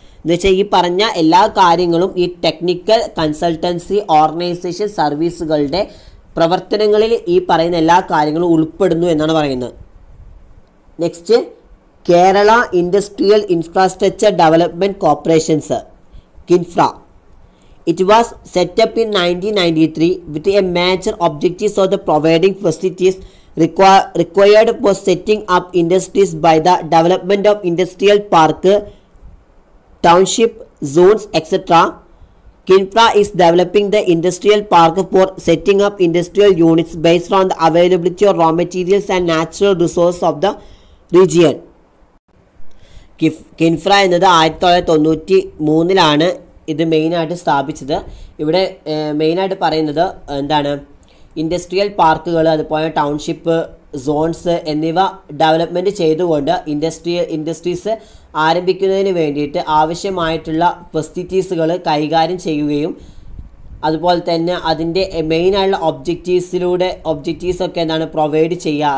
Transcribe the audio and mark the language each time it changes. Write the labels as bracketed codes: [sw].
[ml] എന്ന് വെച്ചാൽ ഈ പറഞ്ഞ എല്ലാ കാര്യങ്ങളും ഈ ടെക്നിക്കൽ കൺസൾട്ടൻസി ഓർഗനൈസേഷൻ സർവീസുകളുടെ പ്രവർത്തനങ്ങളിൽ ഈ പറയുന്ന എല്ലാ കാര്യങ്ങളും ഉൾപ്പെടുന്നു എന്നാണ് പറയുന്നത്. Next Kerala industrial infrastructure development corporations, KINFRA. [en] It was set up in 1993 with a major objectives of the providing facilities required for setting up industries by the development of industrial park, township, zones, etc. KINFRA is developing the industrial park for setting up industrial units based on the availability of raw materials and natural resources of the region. [ml] KINFRA എന്നത് 1993 ഇത് മെയിനായിട്ട് സ്ഥാപിച്ചത്. ഇവിടെ മെയിനായിട്ട് പറയുന്നത് എന്താണ്? Industrial പാർക്കുകൾ അതുപോലെ ടൗൺഷിപ്പ്, സോൺസ് എന്നിവ ഡെവലപ്മെൻറ്റ് ചെയ്തുകൊണ്ട് ഇൻഡസ്ട്രീസ് ആരംഭിക്കുന്നതിന് വേണ്ടിയിട്ട് ആവശ്യമായിട്ടുള്ള ഫെസിലിറ്റീസുകൾ കൈകാര്യം ചെയ്യുകയും അതുപോലെ തന്നെ അതിൻ്റെ മെയിനായുള്ള ഒബ്ജക്റ്റീവ്സൊക്കെ എന്താണ് പ്രൊവൈഡ് ചെയ്യുക.